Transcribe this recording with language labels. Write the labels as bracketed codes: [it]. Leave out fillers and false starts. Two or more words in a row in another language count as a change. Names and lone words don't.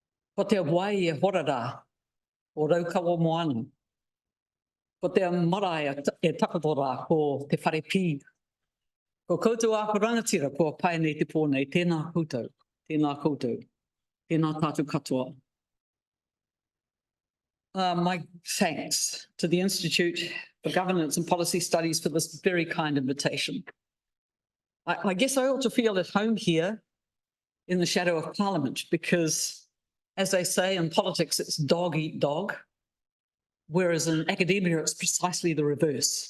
[mi] Ko te wai e horara o raukawa moana. Ko te marae e takatora ko te whare pī. Ko koutou a rangatira ko pai nei te pōnei, tēnā koutou, tēnā koutou, tēnā tātou katoa. [en] My thanks to the Institute for Governance and Policy Studies for this very kind invitation. I guess I ought to feel at home here in the shadow of Parliament because, as they say in politics, it's dog eat dog, whereas in academia it's precisely the reverse.